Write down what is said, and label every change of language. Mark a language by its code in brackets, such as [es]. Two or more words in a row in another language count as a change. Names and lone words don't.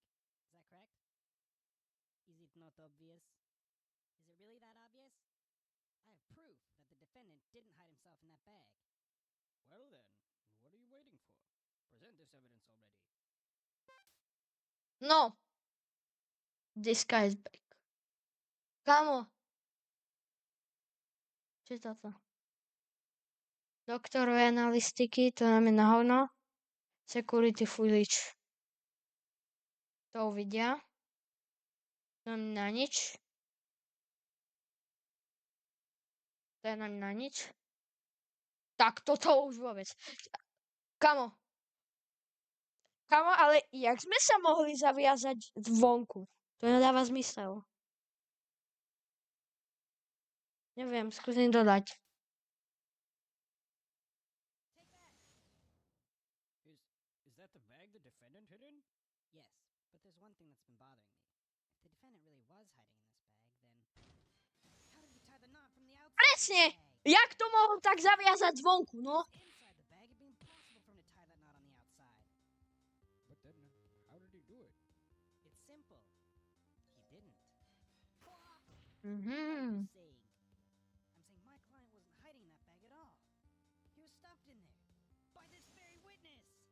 [en] Is that correct? Is it not obvious? Is it really that obvious? I have proof that the defendant didn't hide himself in that bag. Well then, what are you waiting for? Present this evidence already. No. This guy is back. [sk] Kamo. Čo je toto? Doktorové analistiky, to nám je na hovno. [en] Security footage. [sk] To uvidia. To nám na nič. To je nám na nič. Tak toto už vôbec. Kamo. Kamo, ale jak sme sa mohli zaviazať zvonku? To nedáva zmysel. Neviem, skúsim dodať. [en] Is that the bag the defendant hid in? Yes, but there's one thing that's been bothering me. If the defendant really was hiding in this bag, then how did he tie the knot from the outside [sk] Presne! [en] of the bag? [sk] Jak to mohol tak zaviazať zvonku, no? [en] Inside the bag, it'd be impossible for him to tie that knot on the outside. But then, how did he do it? It's simple. He didn't. Mhm. Saying? I'm saying my client wasn't hiding in that bag at all. He was stuffed in there by this very witness.